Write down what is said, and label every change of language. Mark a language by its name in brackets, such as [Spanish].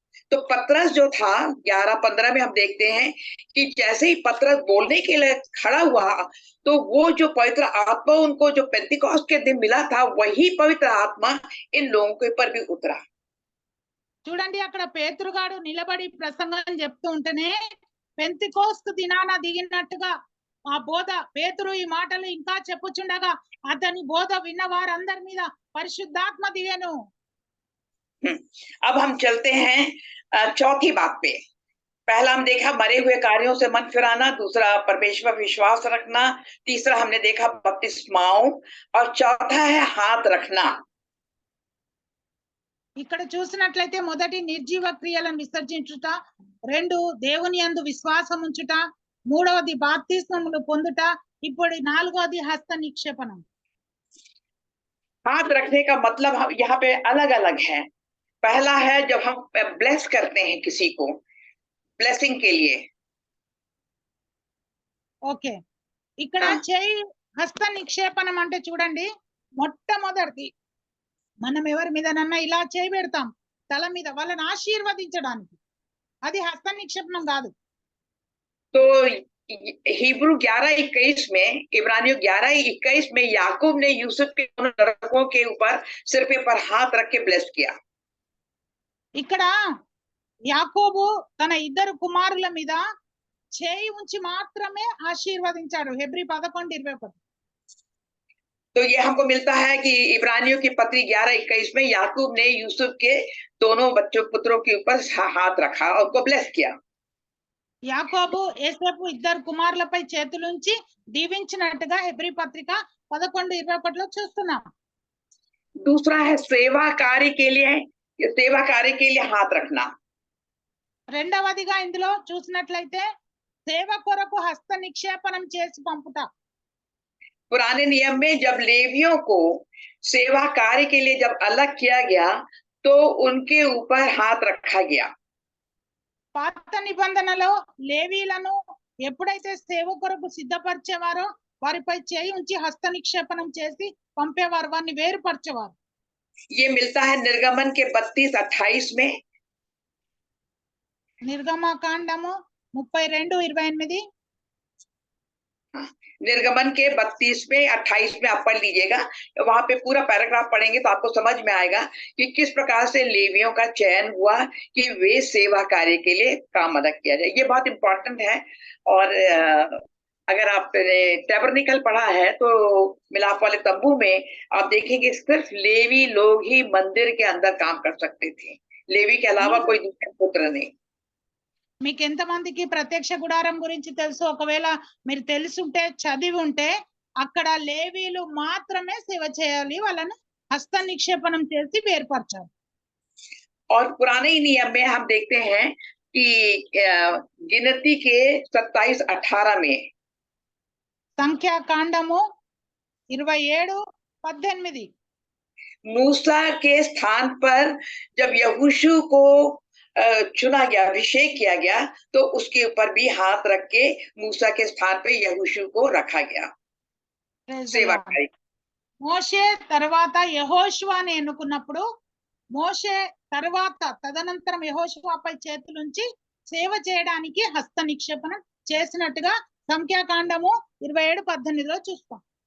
[Hindi] तो पतरस जो था 11:15 में हम देखते हैं कि जैसे ही पतरस बोलने के लिए खड़ा हुआ तो वो जो पवित्र आत्मा उनको जो पेंतिकोस्त के दिन मिला था वही पवित्र आत्मा इन लोगों के ऊपर भी उतरा। [Telugu] చూడండి, అక్కడ పేతురుగాడు నిలబడి ప్రసంగం చెప్తూ ఉంటేనే పెంతికోస్తు దినాన దిగినట్టుగా ఆ బోధ, పేతురు ఈ మాటలు ఇంకా చెప్పుచుండగా అతని బోధ విన్న వారందరి మీద పరిశుద్ధాత్మ దిగెను. [Hindi] अब हम चलते हैं चौथी बात पे। पहला हम देखा मरे हुए कार्यों से मन फिराना, दूसरा परमेश्वर विश्वास रखना, तीसरा हमने देखा बपतिस्माओं और चौथा है हाथ रखना। [Telugu] ఇక్కడ చూసినట్లయితే మొదటి నిర్జీవ క్రియలను విసర్జించుట, 2 దేవుని యందు విశ్వాసం ఉంచుట, 3వది బాప్తిస్మములు పొందుట, ఇప్పుడు 4వది హస్త నిక్షేపణం. [Hindi] हाथ रखने का मतलब यहाँ पे अलग अलग है। पहला है जब हम ब्लेस करते हैं किसी को, ब्लेसिंग के लिए। [Telugu] ఓకే, ఇక్కడ చేయి హస్త నిక్షేపణం అంటే చూడండి, మొట్టమొదటిది మనం ఎవరి మీదనన్నా ఇలా చేయి పెడతాం తల మీద వాళ్ళని ఆశీర్వదించడానికి, అది హస్త నిక్షేపణం కాదు. [Hindi] तो हिब्रू 11:21 में, इब्रानियों 11:21 में याकूब ने यूसुफ के दोनों लड़कों के ऊपर सिर पे पर हाथ रख के ब्लेस किया। [Telugu] ఇక్కడ యాకోబు తన 2 కుమారుల మీద చేయి ఉంచి మాత్రమే ఆశీర్వదించాడు. హెబ్రీ 11:21. [Hindi] तो ये हमको मिलता है कि इब्रानियों की पत्री 11:21 में याकूब ने यूसुफ के दोनों पुत्रों के ऊपर हाथ रखा और उनको ब्लेस किया। [Telugu] యాకోబు యేసేపు 2 కుమారులపై చేతులుంచి దీవించినట్టుగా హెబ్రీ పత్రిక 11:21 చూస్తున్నాం. [Hindi] दूसरा है सेवा कार्य के लिए हाथ रखना। [Telugu] రెండవదిగా ఇందులో చూసినట్లయితే సేవ కొరకు హస్త నిక్షేపణం చేసి పంపుట. [Hindi] पुराने नियम में जब लेवियों को सेवा कार्य के लिए जब अलग किया गया तो उनके ऊपर हाथ रखा गया। [Telugu] పాత నిబంధనలో లేవీలను ఎప్పుడైతే సేవ కొరకు సిద్ధపరిచేవారో వారిపై చేయి ఉంచి హస్త నిక్షేపణం చేసి పంపేవారు, వారిని వేరుపరిచేవారు. [Hindi] ये मिलता है निर्गमन के 32-28 में। [Telugu] నిర్గమకాండము 32:28. [Hindi] निर्गमन के 32 में 28 में आप पढ़ लीजिएगा, वहां पे पूरा पैराग्राफ पढ़ेंगे तो आपको समझ में आएगा कि किस प्रकार से लेवियों का चयन हुआ कि वे सेवा कार्य के लिए काम अदा किया जाए। ये बहुत इंपॉर्टेंट है। और अगर आपने टैबरनेकल पढ़ा है तो मिलाप वाले तंबू में आप देखेंगे सिर्फ लेवी लोग ही मंदिर के अंदर काम कर सकते थे, लेवी के अलावा कोई दूसरा पुत्र नहीं। [Telugu] మీకు ఎంతమందికి ప్రత్యక్ష గుడారం గురించి తెలుసు? ఒకవేళ మీరు తెలుసుంటే చదివి ఉంటే అక్కడ లేవీలు మాత్రమే సేవ చేయాలి, వాళ్ళని హస్త నిక్షేపణం చేసి వేర్పరచాలి. [Hindi] और पुराने नियम में हम देखते हैं कि गिनती के 27-18 में [Telugu] సంఖ్యాకాండము 27:18 [Hindi] मूसा के स्थान पर जब यहोशू को चुना गया, अभिषेक किया गया, तो उसके ऊपर भी हाथ रख के मूसा के स्थान पे यहोशू को रखा गया सेवा कार्य। [Telugu] మోషే తర్వాత యెహోషువని ఎన్నుకున్నప్పుడు మోషే తర్వాత తదనంతరం యెహోషువపై చేతులుంచి సేవ చేయడానికి హస్త నిక్షేపణ చేసినట్టుగా సంఖ్యాకాండము 27:18 చూస్తాం.